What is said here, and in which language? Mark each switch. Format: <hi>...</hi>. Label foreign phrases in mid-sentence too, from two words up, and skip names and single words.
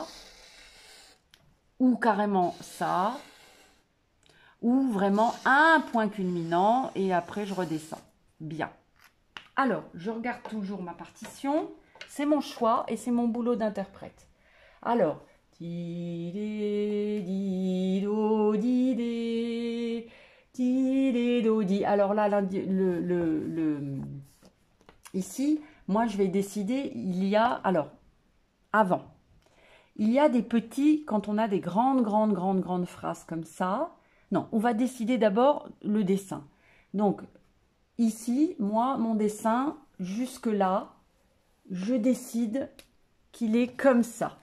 <fr>Ou carrément ça? Ou vraiment un point culminant et après je redescends. Bien. Alors, je regarde toujours ma partition. C'est mon choix et c'est mon boulot d'interprète. Alors, ti dé di do di dé ti dé do di. Alors là, ici, moi je vais décider. Il y a alors avant. Il y a des petits quand on a des grandes phrases comme ça. Non, on va décider d'abord le dessin. Donc ici, moi, mon dessin jusque là, je décide qu'il est comme ça.</fr>